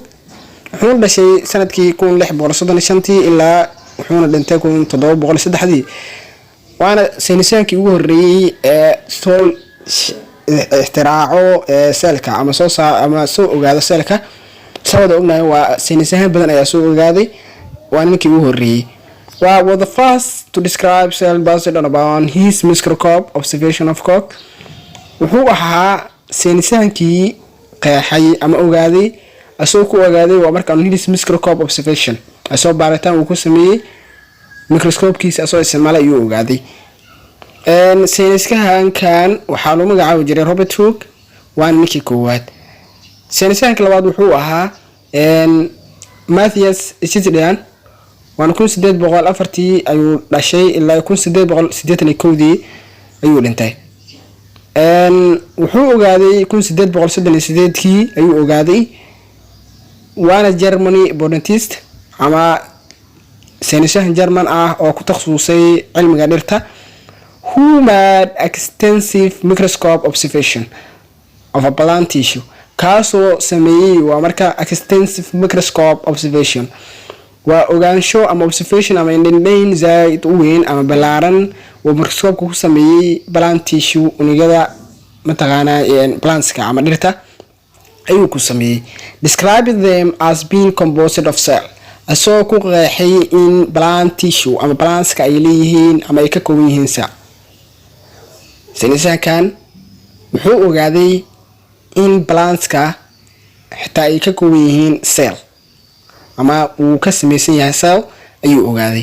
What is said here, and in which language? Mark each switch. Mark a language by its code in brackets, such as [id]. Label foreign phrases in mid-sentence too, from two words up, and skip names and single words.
[so] wuxuu dhashay sanadkii 1635 ilaa wuxuuna dhintay 1703. waana saynisyahankii ugu horeeyay ee soo ikhtiraacay cell-ka ama soo ogaado cell-ka. sababta ognahay waa saynisyahan badan ayaa soo ogaaday waa ninkii ugu horeeyay. [en] was the first to describe cell based on his microscope observation of Koch. [so] wuxuu ahaa saynisyahankii qeexay ama ogaaday asoo ku ogaaday waa marka [en] his microscope observation [so] asoo baaritaan uu ku sameeyay microscope-kiisa asoo isticmaalay ayuu ogaaday. saynisyahankan waxaa loo magacaabi jiray Robert Hooke waa ninkii koowaad. saynisyahanka labaad wuxuu ahaa Matthias Schistelian waana 1804 ayuu dhashay ilaa 1881 ayuu dhintay. wuxuu ogaaday 1838 ayuu ogaaday waana [en] Germany botanist [so] ama saynisyahan German ah oo ku takhasusay cilmiga dhirta. [en] who made extensive microscope observation of a plant tissue [so] kaasoo sameeyay waa marka [en] extensive microscope observation [so] waa ogaansho ama observation ama indhayn zaid u weyn ama balaaran oo microscope ku sameeyay [en] plant tissue [so] unugyada mataqaana plantska ama dhirta ayuu ku sameeyay. [en] described them as being composed of cell [so] asoo ku qeexay in [en] plant tissue [so] ama plantska ay leeyihiin ama ay ka kooban yihiin cell. saynisyahankan wuxuu ogaaday in plantska xitaa ay ka kooban yihiin cell ama uu ka samaysan yahay cell ayuu ogaaday.